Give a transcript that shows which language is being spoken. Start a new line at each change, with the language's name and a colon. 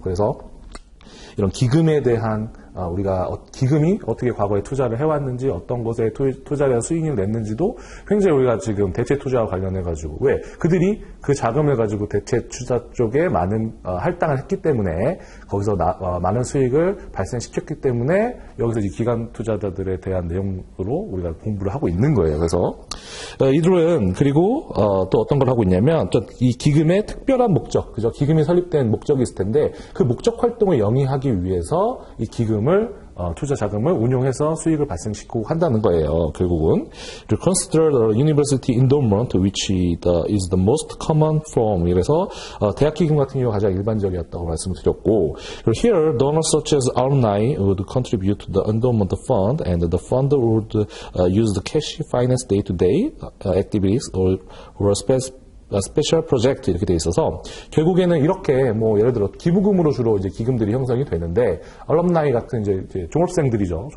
Korean: 그래서 이런 기금에 대한 우리가 기금이 어떻게 과거에 투자를 해왔는지 어떤 것에 투자에 대한 수익을 냈는지도 굉장히 우리가 지금 대체 투자와 관련해가지고 왜 그들이 그 자금을 가지고 대체 투자 쪽에 많은 할당을 했기 때문에 거기서 많은 수익을 발생시켰기 때문에 여기서 이 기관 투자자들에 대한 내용으로 우리가 공부를 하고 있는 거예요. 그래서 이들은 그리고 또 어떤 걸 하고 있냐면 또 이 기금의 특별한 목적, 그죠? 기금이 설립된 목적이 있을 텐데 그 목적 활동을 영위하기 위해서 이 기금을 투자 자금을 운용해서 수익을 발생시키고 한다는 거예요. 결국은
English: consider the university endowment, which is the most common form.
Korean: 이래서 대학 기금 같은 경우가 가장 일반적이었다고 말씀을 드렸고,
English: here donors such as alumni would contribute to the endowment fund, and the fund would use the cash finance day-to-day activities or
Korean: 스페셜 프로젝트 이렇게 돼 있어서 결국에는 이렇게 뭐 예를 들어 기부금으로 주로 이제 기금들이 형성이 되는데 알럼나이 같은 이제 졸업생들이죠.